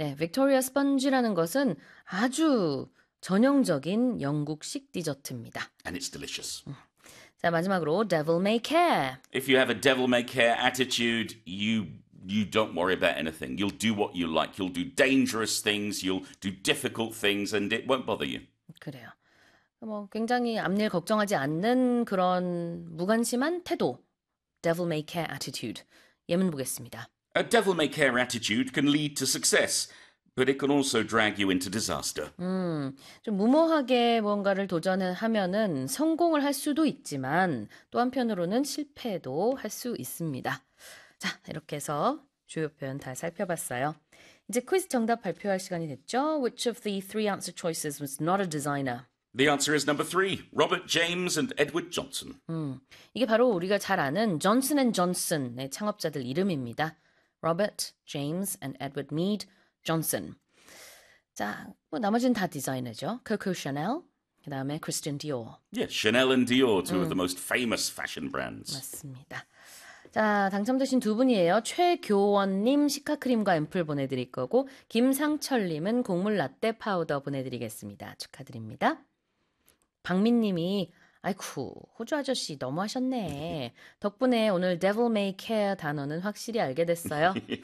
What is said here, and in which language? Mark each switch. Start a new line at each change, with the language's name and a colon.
Korean: 네, Victoria Sponge라는 것은 아주 전형적인 영국식 디저트입니다.
English: And it's delicious.
Korean: 자, 마지막으로 Devil May Care.
English: If you have a Devil May Care attitude, you don't worry about anything. You'll do what you like. You'll do dangerous things. You'll do difficult things and it won't bother you.
Korean: 그래요. 뭐 굉장히 앞일 걱정하지 않는 그런 무관심한 태도.
English: Devil May Care attitude.
Korean: 예문 보겠습니다.
English: A Devil May Care attitude can lead to success. But it can also drag you into disaster.
Korean: 좀 무모하게 뭔가를 도전하면은 성공을 할 수도 있지만 또 한편으로는 실패도 할 수 있습니다. 자, 이렇게 해서 주요 표현 다 살펴봤어요. 이제 퀴즈 정답 발표할 시간이 됐죠.
English: Which of the three answer choices was not a designer? The answer is number three, Robert James and Edward Johnson.
Korean: 이게 바로 우리가 잘 아는 Johnson & Johnson의 창업자들 이름입니다.
English: Robert, James and Edward Mead. Johnson.
Korean: 자, 뭐 나머지는 다 디자이너죠. Coco Chanel, 그 다음에 Christian Dior.
English: Yeah, Chanel and Dior, two of the most famous fashion brands.
Korean: 맞습니다. 자, 당첨되신 두 분이에요. 최교원님 시카크림과 앰플 보내드릴 거고 김상철님은 곡물 라떼 파우더 보내드리겠습니다. 축하드립니다. 박민님이 아이쿠, 호주 아저씨 너무하셨네. 덕분에 오늘 Devil May Care 단어는 확실히 알게 됐어요.